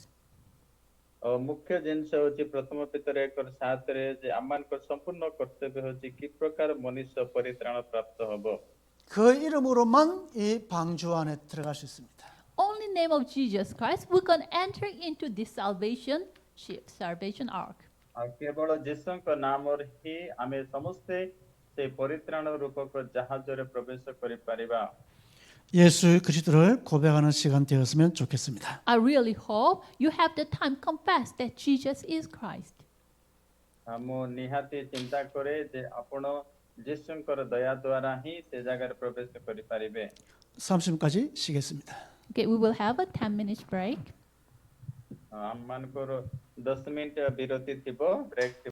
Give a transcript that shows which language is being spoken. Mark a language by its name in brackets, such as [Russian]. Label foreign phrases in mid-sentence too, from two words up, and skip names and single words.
[Odia] ମୁଖ୍ୟ ଜିନିଷ ହେଉଛି ପ୍ରଥମ ପିତର 1:7ରେ ଯେ ଆମମାନଙ୍କର ସମ୍ପୂର୍ଣ୍ଣ କର୍ତ୍ତବ୍ୟ ହେଉଛି କି ପ୍ରକାର ମନୁଷ୍ୟ ପରିତ୍ରାଣ ପ୍ରାପ୍ତ ହେବ [Korean] 그 이름으로만 이 방주 안에 들어갈 수 있습니다. [English] Only in the name of Jesus Christ we can enter into this salvation ship, salvation ark. [Odia] ଆଉ କେବଳ ଯୀଶୁଙ୍କ ନାମରେ ହିଁ ଆମେ ସମସ୍ତେ ସେ ପରିତ୍ରାଣ ରୂପକ ଜାହାଜରେ ପ୍ରବେଶ କରିପାରିବା [Korean] 예수 그리스도를 고백하는 시간 되었으면 좋겠습니다. [English] I really hope you have the time confess that Jesus is Christ. [Odia] ମୁଁ ନିହାତି ଚିନ୍ତା କରେ ଯେ ଆପଣ ଯୀଶୁଙ୍କର ଦୟା ଦ୍ୱାରା ହିଁ ସେ ଜାଗାରେ ପ୍ରବେଶ କରିପାରିବେ [Korean] 30분까지 쉬겠습니다. [English] Okay, we will have a 10 minutes break. [Odia] ଆମମାନଙ୍କର 10 ମିନିଟ ବିରତି ଥିବ ବ୍ରେକ୍